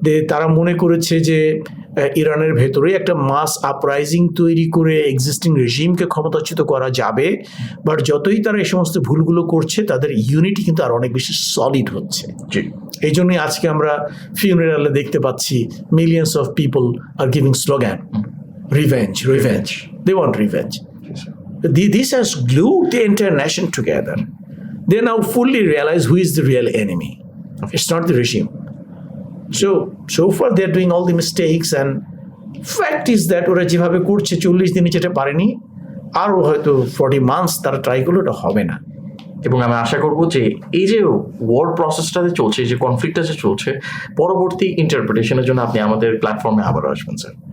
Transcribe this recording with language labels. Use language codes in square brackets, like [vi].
[bn] তারা মনে করেছে যে ইরানের ভেতরে একটা মাস আপরাইজিং তৈরি করে এক্সিস্টিং রেজিমকে ক্ষমতাচ্যুত করা যাবে। বাট যতই তারা এই সমস্ত ভুলগুলো করছে, তাদের ইউনিটি কিন্তু আর অনেক বেশি সলিড হচ্ছে। এই জন্যই আজকে আমরা ফিউনারালে দেখতে পাচ্ছি millions of people [en] Are giving slogan revenge, they want revenge. This has glued the entire nation together. They now fully realize who is the real enemy. It's not the regime. So far they're doing all the mistakes, and fact is that [bn] ওরা যেভাবে করছে 40 দিনে যেটা পারেনি, আরও হয়তো 40 months তারা try করলে ওটা হবে না। এবং আমি আশা করব যে এই যে ওয়ার প্রসেসটা যে চলছে, যে কনফ্লিক্টটা যে চলছে, পরবর্তী ইন্টারপ্রিটেশনের জন্য আপনি আমাদের প্ল্যাটফর্মে আবারও আসবেন স্যার।